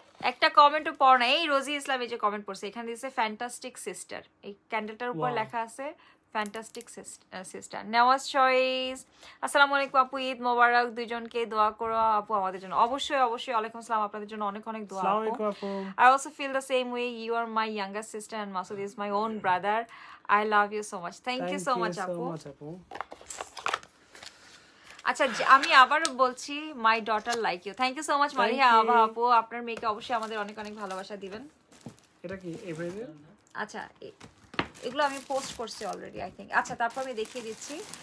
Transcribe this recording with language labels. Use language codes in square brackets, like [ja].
[bn] একটা কমেন্টও পড় না, এই রোজি ইসলাম এই যে কমেন্ট পড়ছে, এখানে দিয়েছে ফ্যান্টাস্টিক সিস্টার, এই ক্যান্ডেলটার উপর লেখা আছে ফ্যান্টাস্টিক সিস্টার। নেওয়াজ চয়েস, আসসালামু আলাইকুম আপু, ঈদ মোবারক, দুইজনকে দোয়া করো আপু আমাদের জন্য। অবশ্যই ওয়ালাইকুম আসসালাম, আপনাদের জন্য অনেক অনেক দোয়া আপু। [en] I also feel the same way, you are my younger sister and Masood is my own brother. I love you so much. Thank you so much আপু। [bn] আচ্ছা, আমি আবারও বলছি, [en] My daughter like you. Thank you so much [bn] মারিয়া আভা আপু, আপনার মেয়েকে অবশ্যই আমাদের অনেক অনেক ভালোবাসা দিবেন। এটা কি এভাবে? আচ্ছা, এগুলো আমি পোস্ট করছি অলরেডি আই থিঙ্ক। আচ্ছা, তারপর আমি দেখিয়ে দিচ্ছি।